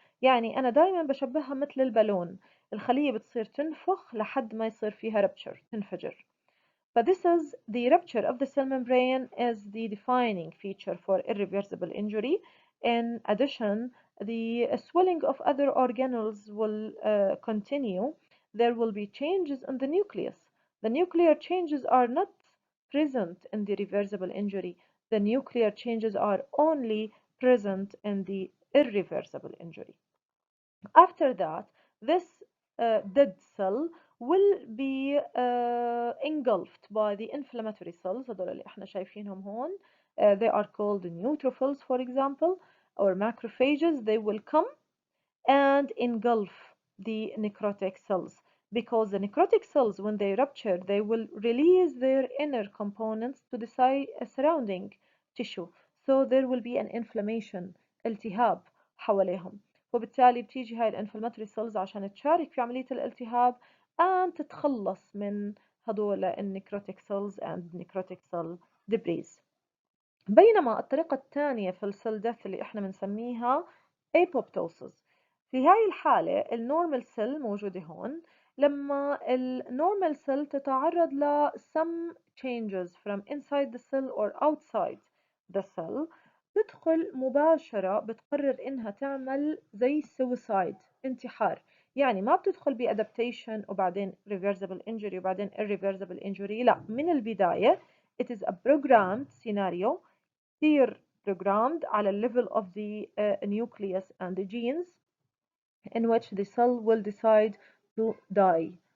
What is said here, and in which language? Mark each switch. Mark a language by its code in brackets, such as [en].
[ar] يعني أنا دائما بشبهها مثل البالون، الخلية بتصير تنفخ لحد ما يصير فيها rupture، تنفجر. [en] But this is the rupture of the cell membrane is the defining feature for irreversible injury. In addition, the swelling of other organelles will continue. There will be changes in the nucleus. The nuclear changes are not present in the reversible injury. The nuclear changes are only present in the irreversible injury. After that, this dead cell will be engulfed by the inflammatory cells. [ar] هذول اللي احنا شايفينهم هون. [en] They are called neutrophils, for example, or macrophages. They will come and engulf the necrotic cells, because the necrotic cells, when they rupture, they will release their inner components to the surrounding tissue. So there will be an inflammation, [ar] التهاب حواليهم. وبالتالي بتيجي هاي الانفلاماتوري cells عشان تشارك في عملية الالتهاب and تتخلص من هدول النكروتيك [en] cells and necrotic cell debris. [ar] بينما الطريقة الثانية في السيل ديث اللي احنا بنسميها apoptosis. في هاي الحالة النورمال سيل موجودة هون. لما النورمال سيل تتعرض ل [en] some changes from inside the cell [ar] or outside the cell، تدخل مباشرة بتقرر إنها تعمل زي suicide، انتحار. يعني ما بتدخل ب [en] adaptation وبعدين reversible injury وبعدين irreversible injury، [ar] لا، من البداية [en] it is a programmed scenario كتير programmed على ال level of the nucleus and the genes in which the cell will decide to die.